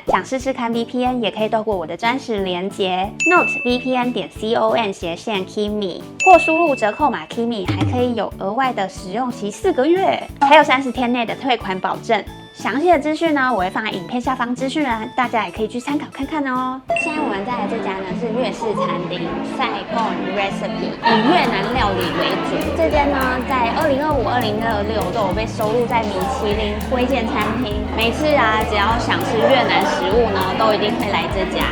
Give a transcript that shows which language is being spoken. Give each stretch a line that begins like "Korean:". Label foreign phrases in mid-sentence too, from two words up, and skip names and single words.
Chinese: 想試試看 VPN， 也可以透過我的專屬連結 notevpn.com/Kimi 或輸入折扣碼 Kimi， 還可以有額外的使用期4個月，還有30天內的退款保證。詳細的資訊呢，我會放在影片下方資訊欄，大家也可以去參考看看哦。現在我們在的這家呢是越式餐廳 Saigon Recipe， 以越南料理為主。這間呢在2025、2026都有被收錄在米其林推薦餐廳。每次啊，只要想吃越南食物呢，都一定會來這家。